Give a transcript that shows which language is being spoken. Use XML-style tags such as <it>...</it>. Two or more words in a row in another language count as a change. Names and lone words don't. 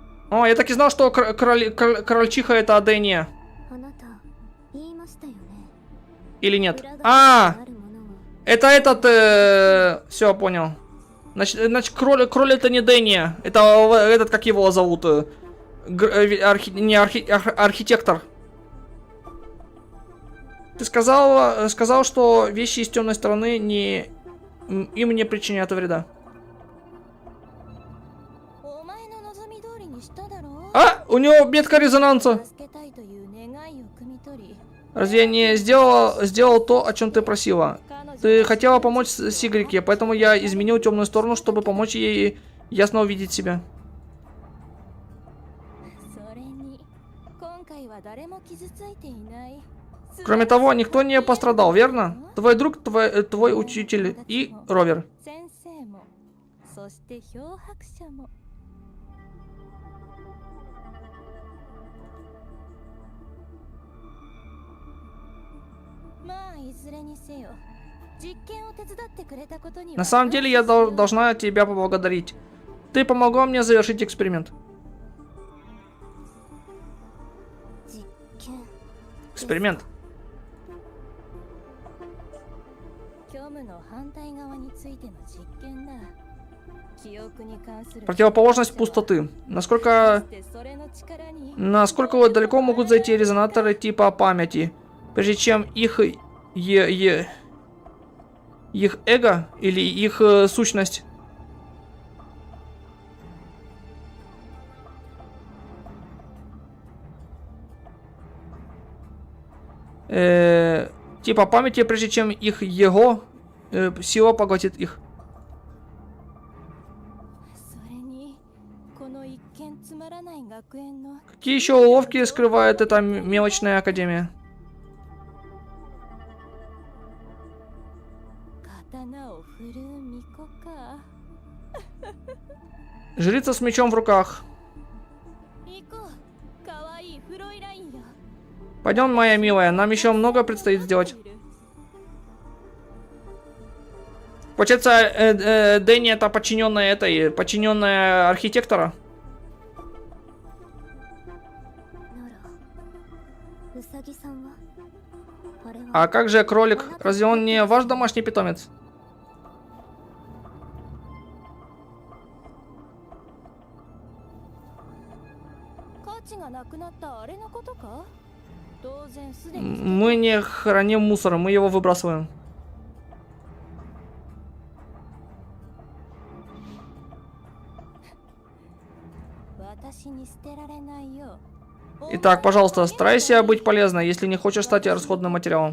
<ru>О, я так и знал, что крольчиха это Адения.</ru> <ja>あなた言いましたよね。</ja> <ru>Или нет?</ru> <ja>裏側に</ja> <ru>А,</ru> <ja>あるものは</ja> <ru>это этот... Все, понял. Значит, кроль это не Дения. Это этот, как его зовут? Архитектор. Ты сказал, что вещи из темной стороны им не причиняют вреда.</ru> <ja>お前の望み通りにしただろう。</ja> <ru>А, у него метка резонанса.</ru> <ja>助けたいという願いを汲み取り、</ja> <ru>Разве я не сделал то, о чем ты просила?</ru> <ja>彼女</ja> <ru>Ты хотела помочь Сигрике, поэтому я изменил темную сторону, чтобы помочь ей ясно увидеть себя.</ru> <ja>それに今回は誰も傷ついていない。</ja> <ru>Кроме того, никто не пострадал, верно? Твой друг, твой учитель и Ровер.</ru> <ja>先生も、そして漂白者も。まあいずれにせよ、実験を手伝ってくれたことには</ja> <ru>На самом деле, я должна тебя поблагодарить. Ты помогла мне завершить эксперимент.</ru> <ja>実験。</ja> <ru>Эксперимент.</ru> <ja>虚無の反対側についての実験だ。記憶に関する</ja> <ru>Противоположность пустоты. Насколько далеко могут зайти резонаторы типа памяти, прежде чем их эго или их сущность типа памяти, прежде чем их его сила поглотит их.</ru> <ja>それにこの一見つまらない学園の</ja> <ru>Какие еще уловки скрывает эта мелочная академия?</ru> <ja>刀を振る巫女か。</ja> <ru>Жрица с мечом в руках.</ru> <ja>行こう。かわいいフロイラインよ。</ja> <ru>Пойдем, моя милая, нам еще много предстоит сделать. Получается, Дэнни это подчиненная архитектора.</ru> <ja>ノロ、ウサギさんはあれは</ja> <ru>А как же кролик? Разве он не ваш домашний питомец?</ru> <ja>価値がなくなったあれのことか。当然すでに</ja> <ru>Мы не храним мусор, мы его выбрасываем.</ru> <ja>私に捨てられないよ。</ja> <ru>Итак, пожалуйста, старайся быть полезной, если не хочешь стать расходным материалом.</ru>